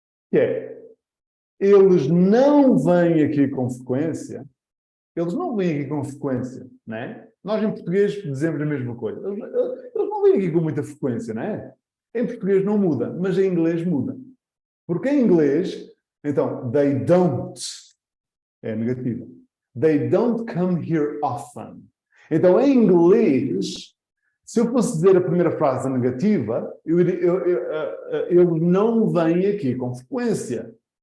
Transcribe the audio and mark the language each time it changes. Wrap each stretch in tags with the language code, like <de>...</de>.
<pt>Que é, eles não vêm aqui com frequência. Eles não vêm aqui com frequência, não é? Nós em português dizemos a mesma coisa. Eles não vêm aqui com muita frequência, não é? Em português não muda, mas em inglês muda. Porque em inglês, então,</pt> <en>they don't</en> <pt>é negativa.</pt> <en>They don't come here often.</en> <pt>Então, em inglês, se eu fosse dizer a primeira frase negativa, eles não vêm aqui com frequência.</pt>